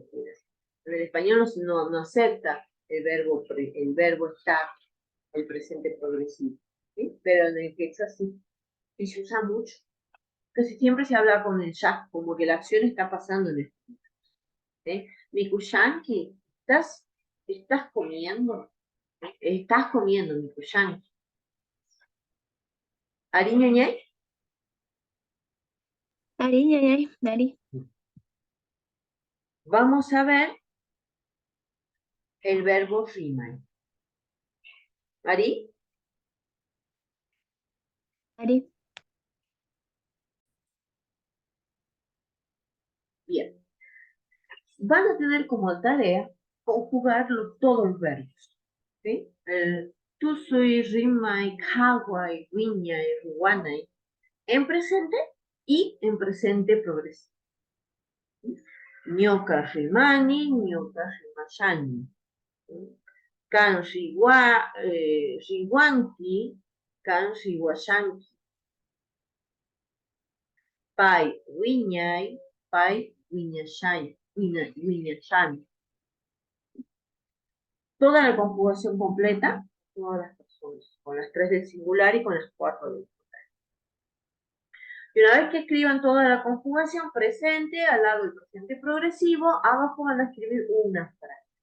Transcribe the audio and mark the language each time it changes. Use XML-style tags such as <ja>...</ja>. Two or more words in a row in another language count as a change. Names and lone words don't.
<es>En el español no acepta el verbo estar, el presente progresivo. ¿Sí? Pero en el quechua sí, y se usa mucho. Casi siempre se habla con el ya, como que la acción está pasando en el momento. ¿Sí? Mikushanki, ¿estás comiendo? Estás comiendo,</es> <qu>Mikushanki. ¿Ariñañay? Ari, ñañay, Ari.</qu> <es>Vamos a ver el verbo rimai. ¿Ari? Ari. Bien. Van a tener como tarea conjugar todos los verbos. ¿Sí?</es> <qu>Tusui, rimai, kawai, wiñai, ruanai.</qu> <es>En presente y en presente progresivo.</es> <qu>Ñoka rimani, ñoka rimashani. Kan riwanki, kan riwashanki. Pai wiñay, pai wiñashay. Wiñachani.</qu> <es>Toda la conjugación completa, todas las personas, con las 3 del singular y con las 4 del plural. Y una vez que escriban toda la conjugación presente, al lado del presente progresivo, abajo van a escribir una frase.</es>